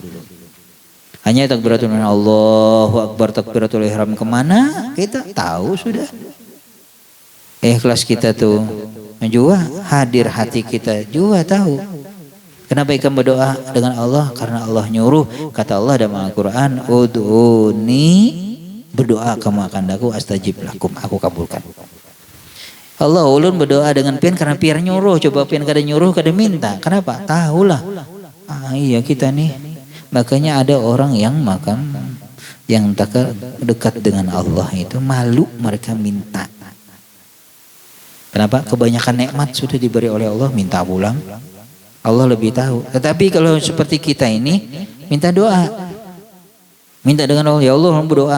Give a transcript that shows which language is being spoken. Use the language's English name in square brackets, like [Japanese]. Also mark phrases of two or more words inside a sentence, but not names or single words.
[Banjar] Hanya takbiratul ihram, [Arabic] الله أكبر, [Banjar] takbiratul ihram kemana kita tahu sudah. Ikhlas kita tuh juga hadir hati kita juga tahu. Kenapa ikam berdoa dengan Allah? Karena Allah nyuruh. Kata Allah dalam Al-Quran, ud'uni, berdoa kamu akan daku [Arabic] أستجب لكم, [Banjar] aku kabulkan. Allah ulun berdoa dengan pian karena pian nyuruh. Coba pian kada nyuruh kada minta. Kenapa? Tahulah. Iya kita nih. Makanya ada orang yang makan yang tak dekat dengan Allah itu malu mereka minta. Kenapa? Kebanyakan nikmat sudah diberi oleh Allah minta pulang. Allah lebih tahu. Tetapi kalau seperti kita ini minta doa. Minta dengan Allah, ya Allah berdoa.